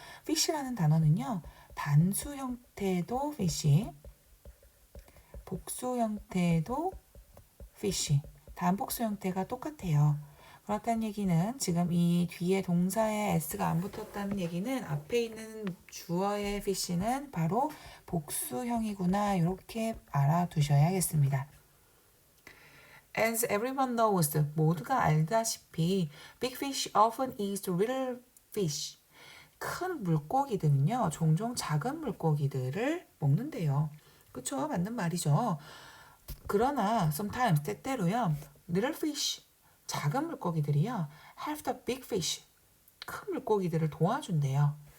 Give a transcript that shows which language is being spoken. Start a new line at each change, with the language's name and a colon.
Korean: fish라는 단어는요. 단수 형태도 fish, 복수 형태도 fish, 단복수 형태가 똑같아요. 그렇다는 얘기는 지금 이 뒤에 동사에 s가 안 붙었다는 얘기는 앞에 있는 주어의 fish는 바로 복수형이구나 이렇게 알아두셔야겠습니다.
English: As everyone knows,
Korean: 모두가 알다시피
English: big fish often eat little fish.
Korean: 큰 물고기들은요, 종종 작은 물고기들을 먹는데요. 그쵸? 맞는 말이죠. 그러나
English: sometimes
Korean: 때때로요,
English: little fish,
Korean: 작은 물고기들이요,
English: help the big fish,
Korean: 큰 물고기들을 도와준대요.